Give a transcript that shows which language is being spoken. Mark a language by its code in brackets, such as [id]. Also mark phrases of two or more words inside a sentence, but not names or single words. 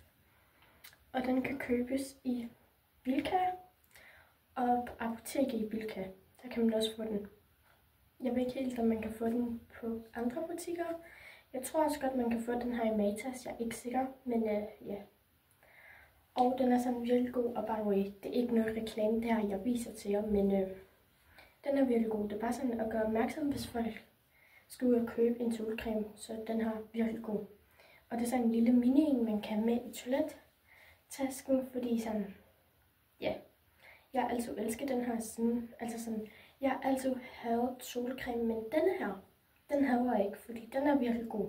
[da] Og den kan købes i Bilka og på apoteket i Bilka. Der kan man også få den. Jeg ved ikke helt, om man kan få den på andre butikker. Jeg tror også godt, man kan få den her i Matas. Jeg er ikke sikker, men ja. Og den er sådan virkelig god, og [en] by the way, [da] det er ikke noget reklame, det her jeg viser til jer, men den er virkelig god. Det er bare sådan at gøre opmærksom, hvis folk skal ud og købe en solcreme, så den her virkelig god. Og det er sådan en lille mini, man kan med i toilettasken, fordi sådan, ja, jeg har altid elsket den her siden, altså sådan, jeg har altid haft solcreme, men denne her, den hader jeg ikke, fordi den er virkelig god.